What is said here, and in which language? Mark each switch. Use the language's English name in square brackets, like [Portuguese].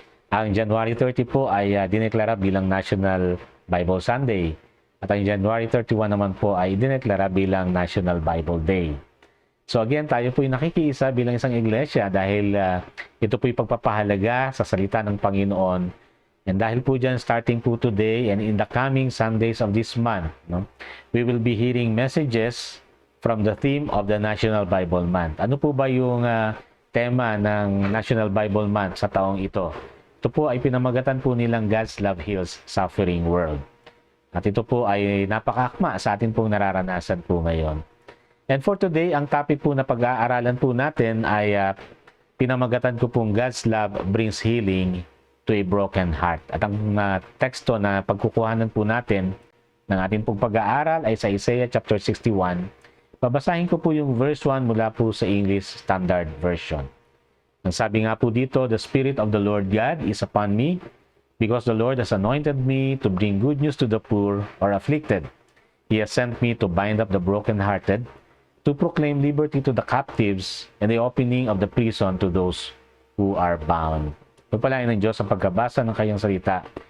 [Filipino] Ang January 30 po ay dineklara bilang National Bible Sunday. At ang January 31 naman po ay dineklara bilang National Bible Day. So again, tayo po ay nakikiisa bilang isang iglesia dahil ito po ay pagpapahalaga sa salita ng Panginoon. [English] And [Filipino] dahil po dyan, [English] starting po today and in the coming Sundays of this month, we will be hearing messages from the theme of the National Bible Month. [Filipino] Ano po ba yung tema ng National Bible Month sa taong ito? Ito po ay pinamagatan po nilang God's Love Heals Suffering World. At ito po ay napakaakma sa atin pong nararanasan po ngayon. And for today, ang topic po na pag-aaralan po natin ay pinamagatan ko pong God's Love Brings Healing to a Broken Heart. At ang teksto na pagkukuhanan po natin ng ating pong pag-aaral ay sa Isaiah chapter 61. Babasahin ko po yung verse 1 mula po sa English Standard Version. Ang sabi nga po dito, [English] "The Spirit of the Lord God is upon me, because the Lord has anointed me to bring good news to the poor or afflicted. He has sent me to bind up the brokenhearted, to proclaim liberty to the captives, and the opening of the prison to those who are bound." [Filipino] Pagpalain ng Diyos ang pagkabasa ng kanyang salita.